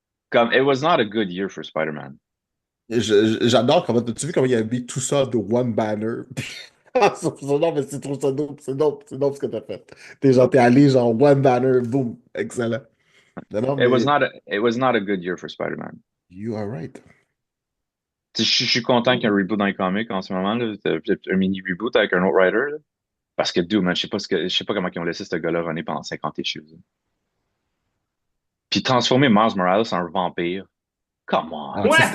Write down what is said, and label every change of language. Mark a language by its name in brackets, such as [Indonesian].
[English] comme It was not a good year for Spider-Man. [French] J'adore comment, tu vu comment il a mis tout ça de one banner? Non, mais c'est trop ça dope, c'est dope ce que t'as fait. T'es allé genre one banner, boom, excellent. Non, non, mais [English] It was not a good year for Spider-Man. you are right. [French] Tu sais, je suis content qu'il y ait un reboot dans les comics en ce moment, là, peut-être un mini reboot avec un autre writer, là. Parce que, dude, man, je sais pas comment ils ont laissé ce gars-là runner pendant 50 issues, là. Puis transformer Miles Morales en un vampire. [English] Come on. Ah,